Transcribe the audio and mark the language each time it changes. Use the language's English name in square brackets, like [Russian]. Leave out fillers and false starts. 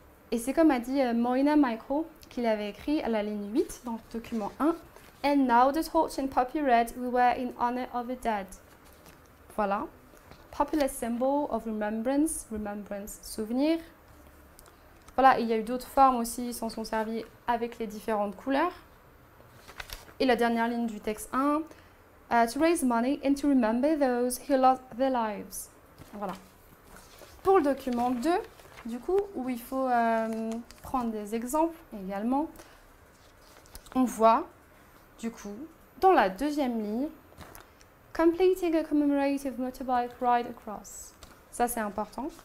[French] Et c'est comme a dit Moina Micro, qu'il avait écrit à la ligne 8 dans le document 1. [English] And now the torch and poppy red we wear in honor of the dead. Voilà. Popular symbol of remembrance, souvenir. [French] Voilà, il y a eu d'autres formes aussi, ils s'en sont servis avec les différentes couleurs. Et la dernière ligne du texte 1. [English] To raise money and to remember those who lost their lives. [French] Voilà. Pour le document 2, du coup, où il faut prendre des exemples également, on voit, du coup, dans la deuxième ligne, [English] completing a commemorative motorbike ride across. [French] Ça, c'est important.